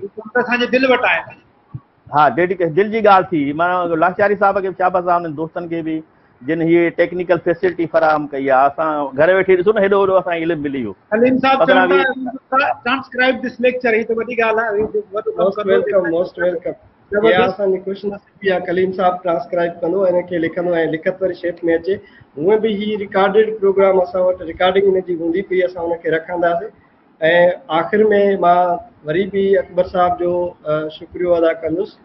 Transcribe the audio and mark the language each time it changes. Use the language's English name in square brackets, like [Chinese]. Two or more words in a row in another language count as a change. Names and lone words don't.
[Sindhi] असांजे दिलि वटि आहे। हा डेडिकेशन दिलि जी ॻाल्हि थी। माना लाचारी साहिब खे शाबाश आहे, हुननि दोस्तनि खे बि जिन हीअ टेक्निकल फैसिलिटी फराहम कई आहे। असां घर वेठे ॾिसो न हेॾो वॾो असांखे इल्मु मिली वियो। हलीम साहब [English] transcribe this lecture, [Sindhi] ही त वॾी ॻाल्हि आहे। [English] Most welcome, most welcome. [Sindhi] इहा असांजी ख़ुशनसीबी आहे, कलीम साहिब ट्रांसक्राइब कंदो, हिनखे लिखंदो ऐं लिखत वारी शेप में अचे। हूअं बि ही रिकॉर्डेड प्रोग्राम असां वटि रिकॉर्डिंग हिनजी हूंदी पई, असां हुनखे रखंदासीं। ऐं आख़िर में मां वरी बि अकबर साहिब जो शुक्रियो अदा कंदुसि।